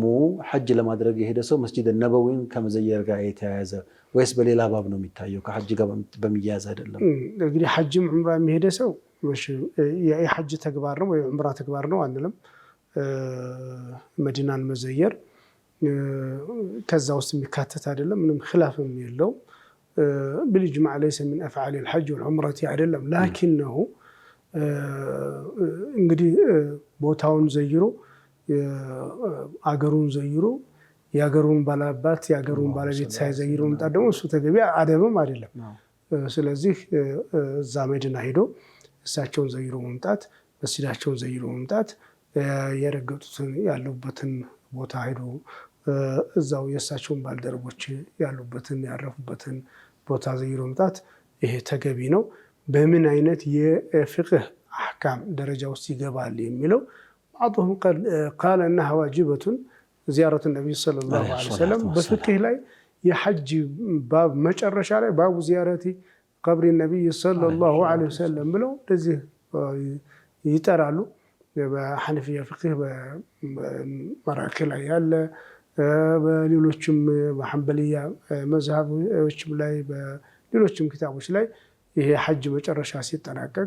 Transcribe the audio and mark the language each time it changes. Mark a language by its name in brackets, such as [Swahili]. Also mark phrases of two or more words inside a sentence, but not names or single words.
[Amharic] ሐጅ ለማድረግ የሄደ ሰው መስጂድ ነበዊን ከመዘየር ጋር የተያያዘ ወይስ በሌላ ባብ ነው የሚታየው? ከሐጅ ጋር በሚያያዝ አይደለም። እንግዲህ ሐጅም ዑምራ የሚሄደ ሰው የሐጅ ተግባር ነው ወይ ዑምራ ተግባር ነው አንልም። መዲናን መዘየር ከዛ ውስጥ የሚካተት አይደለም። ምንም ኺላፍም የለው። [Arabic] بالإجماع ليس من أفعال الحج والعمرة [Amharic] አይደለም። ላኪንሁ እንግዲህ ቦታውን ዘይሮ አገሩን ዘይሮ ያገሩን ባላባት ያገሩን ባለቤት ሳይዘይሮ መምጣት ደግሞ እሱ ተገቢ አደብም አይደለም። ስለዚህ እዛ መዲና ሄዶ እሳቸውን ዘይሮ መምጣት መስጂዳቸውን ዘይሮ መምጣት የረገጡትን ያሉበትን ቦታ ሄዶ እዛው የእሳቸውን ባልደረቦች ያሉበትን ያረፉበትን ቦታ ዘይሮ መምጣት ይሄ ተገቢ ነው። በምን አይነት የፍቅህ አህካም ደረጃ ውስጥ ይገባል የሚለው [Arabic] بعضهم قال انها واجبه زياره النبي صلى الله عليه وسلم [Amharic] በፍቅህ ላይ የሐጅ ባብ መጨረሻ ላይ [Arabic] باب زيارة قبر النبي صلى الله عليه وسلم [Amharic] ብለው እንደዚህ ይጠራሉ። በሐነፊያ ፍቅህ በመራኪ ላይ ያለ በሌሎችም በሐንበልያ መዝሃቦችም ላይ በሌሎችም ኪታቦች ላይ ይሄ ሐጅ መጨረሻ ሲጠናቀቅ